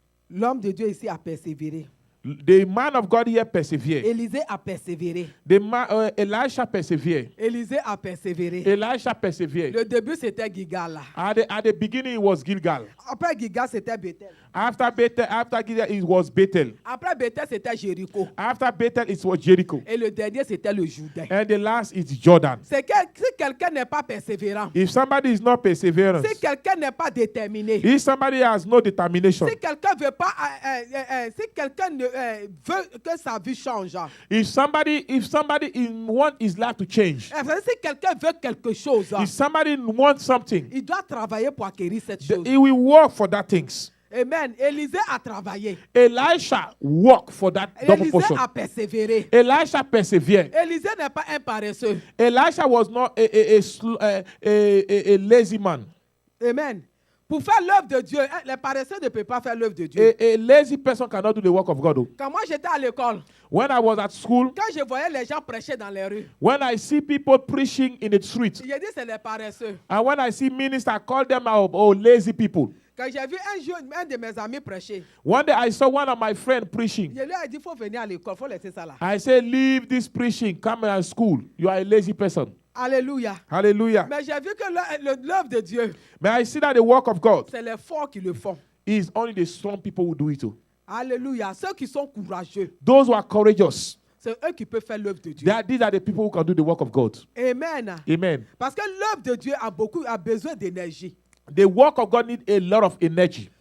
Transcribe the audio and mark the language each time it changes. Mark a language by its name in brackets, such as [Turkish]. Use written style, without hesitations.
[French] L'homme de Dieu ici a persévéré. [English] The man of God here persevered. [French] Élisée a persévéré. [English] Elisha persevered. [French] Élisée a persévéré. [English] Elisha persevered. [French] Le début, c'était Gilgal. [English] At the beginning, it was Gilgal. [French] Après Gilgal, c'était Bethel. [English] After Gilgal, it was Bethel. [French] Après Bethel, c'était Jéricho. [English] After Bethel, it was Jericho. [French] Et le dernier, c'était le Jourdain. [English] And the last is Jordan. [French] Si quelqu'un n'est pas persévérant, [English] If somebody is not perseverant, [French] si quelqu'un n'est pas déterminé, [English] if somebody has no determination, [French] si quelqu'un veut pas, si quelqu'un veut que sa vie change, [English] if somebody want his life to change, [French] si quelqu'un veut quelque chose, [English] if somebody wants something, [French] il doit travailler pour acquérir cette chose. [English] he will work for that things. [French] Amen. Élisée a travaillé. [English] Elisha worked for that double [French] Élisée [English] portion. [French] a persévéré. [English] Elisha persevered. [French] Élisée n'est pas un paresseux. [English] Elisha was not a lazy man. Amen. [French] Pour faire l'œuvre de Dieu, les paresseux ne peuvent pas faire l'œuvre de Dieu. [English] A lazy person cannot do the work of God. [French] Quand moi j'étais à l'école, [English] When I was at school, [French] quand je voyais les gens prêcher dans les rues, [English] when I see people preaching in the street, [French] j'ai dit c'est les paresseux. [English] and when I see ministers, I call them lazy people. [French] Quand j'ai vu un jour un de mes amis prêcher, [English] One day I saw one of my friends preaching. [French] je lui ai dit il faut venir à l'école, il faut laisser ça là. [English] I said, leave this preaching, come to school. You are a lazy person. [French] Alléluia. [English] Hallelujah. [French] Mais j'ai vu que l'œuvre de Dieu, [English] May I see that the work of God [French] c'est les forts qui le font. [English] is only the strong people who do it too. [French] Alléluia. Ceux qui sont courageux, [English] Those who are courageous, [French] c'est eux qui peuvent faire l'œuvre de Dieu. [English] these are the people who can do the work of God. Amen. Amen. [French] Parce que l'œuvre de Dieu a besoin d'énergie. [English] The work of God needs a lot of energy.